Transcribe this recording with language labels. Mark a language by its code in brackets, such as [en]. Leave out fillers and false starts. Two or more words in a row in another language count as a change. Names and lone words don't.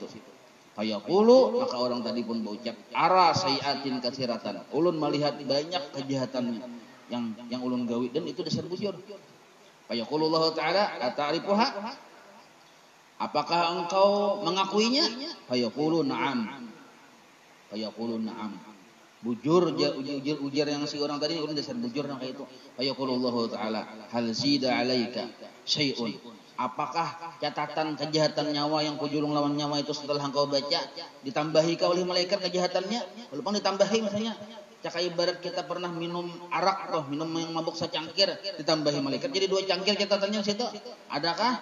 [bjn] Fayaqulu, maka orang tadi pun berucap, [ar] أرى سيئات كثيرة, [bjn] ulun melihat banyak kejahatannya yang ulun gawi, dan itu dasar bujur. [ar] فيقول الله تعالى أتعرفها, [bjn] apakah engkau mengakuinya? [ar] فيقول نعم. فيقول نعم. [bjn] Bujur ujar yang si orang tadi ulun dasar bujur yang kayak itu. [ar] فيقول الله تعالى هل زيد عليك شيء, [bjn] apakah catatan kejahatan nyawa yang kujulung lawan nyawa itu setelah engkau baca ditambahi kau oleh malaikat kejahatannya? Walaupun ditambahi misalnya cakai ibarat kita pernah minum arak toh, minum yang mabuk secangkir, ditambahi malaikat jadi 2 cangkir catatannya situ, adakah?